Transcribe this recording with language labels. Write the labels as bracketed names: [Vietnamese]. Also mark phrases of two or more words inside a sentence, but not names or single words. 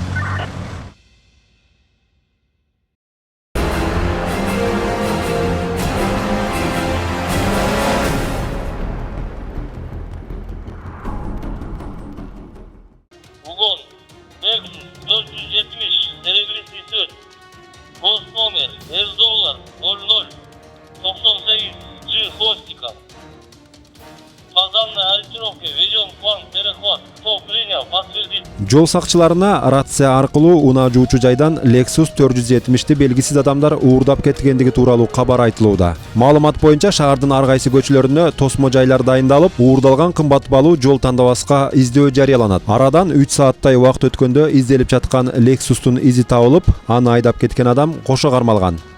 [Russian] Угон Lexus 470 серебристый цвет. Гост номер $00 98 G хвостиком. По данной ориентировке ведем план перехват. Кто принял, подтвердить. [Kyrgyz] Жол сакчыларына рация аркылуу унаа жуучу жайдан Lexus 470ти белгисиз адамдар уурдап кеткендиги тууралуу кабар айтылууда. Маалымат боюнча шаардын ар кайсы көчөлөрүнө тосмо жайлар дайындалып, уурдалган кымбат баалуу жол тандабаска издөө жарыяланат. Арадан 3 сааттай убакыт өткөндө изделип жаткан Lexustун изи табылып, аны айдап кеткен адам кошо кармалган.